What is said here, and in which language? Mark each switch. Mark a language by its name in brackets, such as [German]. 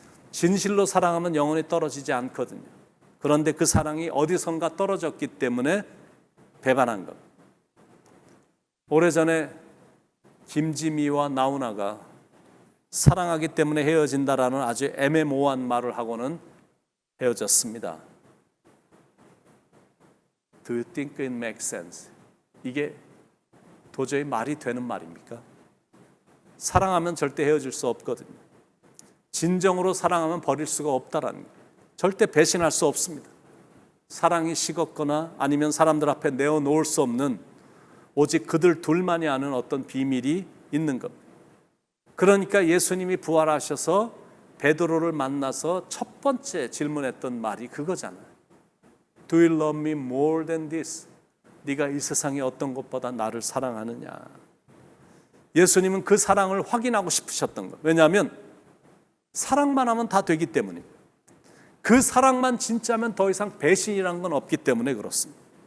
[Korean] 진실로 사랑하면 영원히 떨어지지 않거든요. 그런데 그 사랑이 어디선가 떨어졌기 때문에 배반한 겁니다. 오래전에 김지미와 나훈아가 사랑하기 때문에 헤어진다라는 아주 애매모호한 말을 하고는 헤어졌습니다. [English] Do you think it makes sense? [Korean] 이게 도저히 말이 되는 말입니까? 사랑하면 절대 헤어질 수 없거든요. 진정으로 사랑하면 버릴 수가 없다라는 거예요. 절대 배신할 수 없습니다. 사랑이 식었거나 아니면 사람들 앞에 내어놓을 수 없는 오직 그들 둘만이 아는 어떤 비밀이 있는 겁니다. 그러니까 예수님이 부활하셔서 베드로를 만나서 첫 번째 질문했던 말이 그거잖아요. [English] Do you love me more than this? [Korean] 네가 이 세상의 어떤 것보다 나를 사랑하느냐. 예수님은 그 사랑을 확인하고 싶으셨던 거예요. 왜냐하면 사랑만 하면 다 되기 때문입니다. 그 사랑만 진짜면 더 이상 배신이란 건 없기 때문에 그렇습니다.